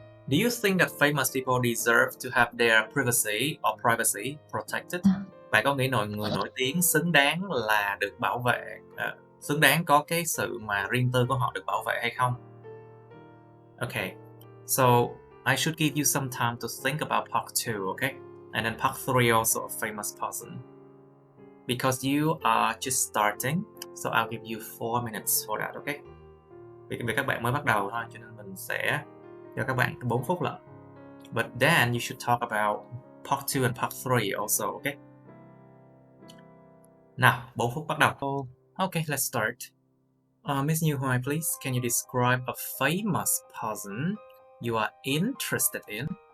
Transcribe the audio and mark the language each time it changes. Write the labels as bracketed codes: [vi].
[en] Do you think that famous people deserve to have their privacy or privacy protected? [vi] Bạn có nghĩ người nổi tiếng xứng đáng là được bảo vệ, xứng đáng có cái sự mà riêng tư của họ được bảo vệ hay không? [en] Okay, so I should give you some time to think about part 2, okay? And then part 3 also a famous person. Because you are just starting, so I'll give you 4 minutes for that, okay? [vi] Vì các bạn mới bắt đầu thôi, cho nên mình sẽ cho các bạn 4 phút lận. But then you should talk about part 2 and part 3 also, okay? Nào, 4 phút bắt đầu. [en] Okay, let's start. Miss Như Hoài, please, can you describe a famous person you are interested in?